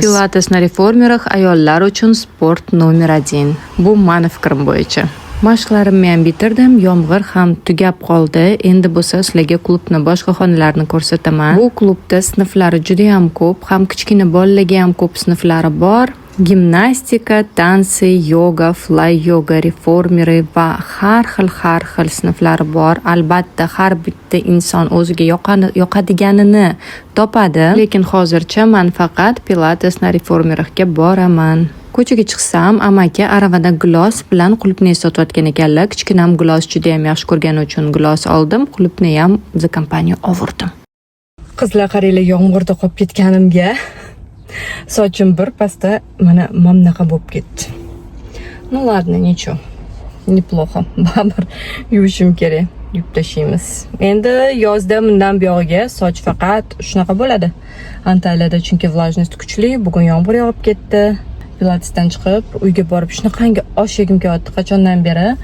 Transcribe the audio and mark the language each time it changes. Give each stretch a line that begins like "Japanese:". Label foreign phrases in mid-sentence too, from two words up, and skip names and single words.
Uzbek: Pilates
Russian: на реформерах
Uzbek: ayollar uchun sport nomer 1. Bu meni fikrim bo'yicha. Mashqlarimni ham bitirdim, yomg'ir ham tugab qoldi. Endi bo'lsa sizlarga klubni boshqa xonalarini ko'rsataman. Bu klubda sinflari juda ham ko'p, ham kichkina bolalarga ham ko'p sinflari bor. Gimnastika, tansi, yoga, fly yoga, reformeri va har xil sinflari bor. Albatta har bitta inson o'ziga yoqadiganini topadi, lekin hozircha men faqat Pilates na reformerga boraman. Ko'chaga chiqsam, amaki aravada gilos bilan qulupni sotayotgan ekanlar. Kichkinam gilos juda ham yaxshi ko'rgani uchun gilos oldim. Qulupni ham
Russian: за компанию
Uzbek: ovurdim. Qizlar qaranglar, yomg'irda qolib ketganimga sochim bir pasda mana mamnaqa bo'lib ketdi.
Russian: Ну ладно, ничего. Неплохо.
Uzbek: Baribir yuvishim kerak. Yuvib tashlaymiz. Endi yozda bundan buyog'iga soch faqat shunaqa bo'ladi. Antaliyada chunki влажность kuchli. Bugun yomg'ir yog'ib ketdi. Pilatesdan chiqib uyga borib shunaqangi osh yegim kelyapti qachondan beri.